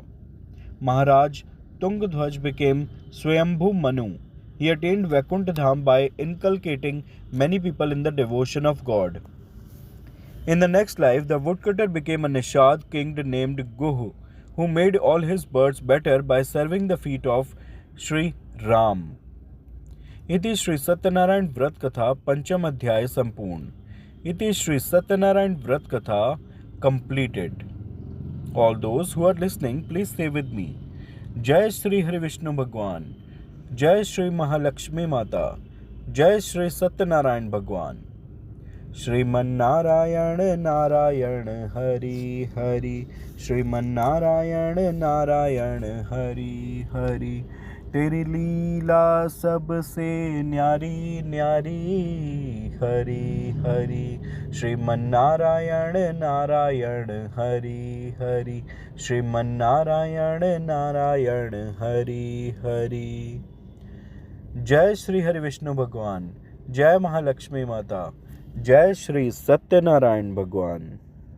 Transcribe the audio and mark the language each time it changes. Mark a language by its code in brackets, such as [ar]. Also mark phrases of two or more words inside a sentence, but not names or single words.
[en] Maharaj Tungdhwaj became Swayambhu Manu. He attained Vaikuntha Dham by inculcating many people in the devotion of God. In the next life, the woodcutter became a Nishad king named Guh, who made all his birds better by serving the feet of Sri Ram. [hi] इति श्री सत्यनारायण व्रत कथा पंचम अध्याय सम्पूर्ण. इति श्री [en] Satyanarayan Vrat Katha completed. All those who are listening, please say with me. [hi] जय श्री हरि विष्णु भगवान, जय श्री महालक्ष्मी माता, जय श्री सत्यनारायण भगवान. श्रीमन नारायण नारायण हरि हरि, श्रीमन नारायण नारायण हरि हरि. तेरी लीला सबसे न्यारी न्यारी हरि हरि, श्रीमन नारायण नारायण हरि हरि, श्रीमन नारायण नारायण हरि हरि. जय श्री हरि विष्णु भगवान, जय महालक्ष्मी माता, जय श्री सत्यनारायण भगवान.